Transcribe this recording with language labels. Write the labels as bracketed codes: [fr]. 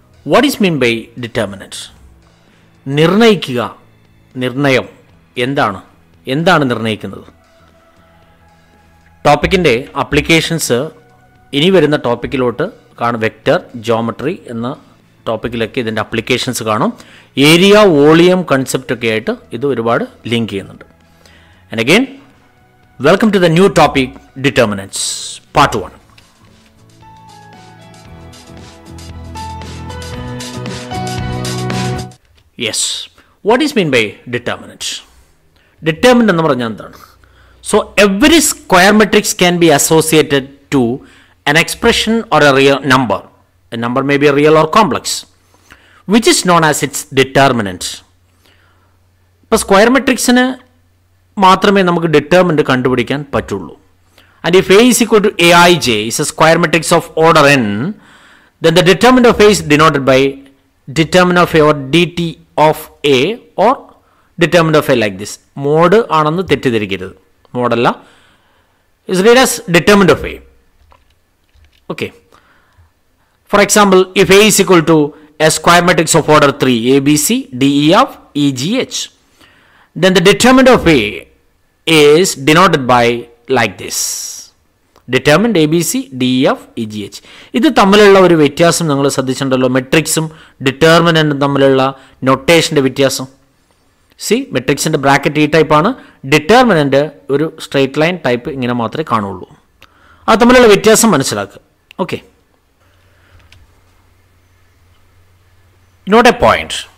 [en] What is meant by determinants? [ml] നിർണയിക്കുക, നിർണയം എന്താണ് നിർണയിക്കുന്നത്? ടോപ്പിക്കിൻ്റെ അപ്ലിക്കേഷൻസ് ഇനി വരുന്ന ടോപ്പിക്കിലോട്ട് കാണും. വെക്റ്റർ, ജോമെട്രി എന്ന ടോപ്പിക്കിലൊക്കെ ഇതിൻ്റെ അപ്ലിക്കേഷൻസ് കാണും. ഏരിയ, വോളിയം കൺസെപ്റ്റൊക്കെ ആയിട്ട് ഇത് ഒരുപാട് ലിങ്ക് ചെയ്യുന്നുണ്ട്. [en] And again welcome to the new topic determinants part 1. Yes. What is meant by determinant? [ml] Determinant എന്ന് പറഞ്ഞാൽ എന്താണ്? [en] So every square matrix can be associated to an expression or a real number. A number may be real or complex, which is known as its determinant. [ml] ഇപ്പോൾ square മെട്രിക്സിന് മാത്രമേ നമുക്ക് determinant കണ്ടുപിടിക്കാൻ പറ്റുള്ളൂ. [en] And if A is equal to Aij is a square matrix of order n, then the determinant of A is denoted by determinant of A or dt of A or determinant of A like this. [ml] Mode ആണെന്ന് തെറ്റിദ്ധരിക്കരുത്. മോഡല്ല, [en] is read as determinant of A. Okay. For example, if A is equal to a square matrix of order 3, ABC, DE of EGH, then the determinant of A is denoted by like this. Determined ABC, DEF, EGH. [ml] ഇത് തമ്മിലുള്ള ഒരു വ്യത്യാസം നിങ്ങൾ ശ്രദ്ധിച്ചിട്ടുണ്ടല്ലോ. മെട്രിക്സും ഡിറ്റർമിനൻറ്റും തമ്മിലുള്ള നൊട്ടേഷൻ്റെ വ്യത്യാസം. C, മെട്രിക്സിൻ്റെ bracket ഈ ടൈപ്പാണ്, determinant ഒരു സ്ട്രെയിറ്റ് ലൈൻ ടൈപ്പ്, ഇങ്ങനെ മാത്രമേ കാണുള്ളൂ. അത് തമ്മിലുള്ള വ്യത്യാസം മനസ്സിലാക്കുക. [en] Okay, note a point.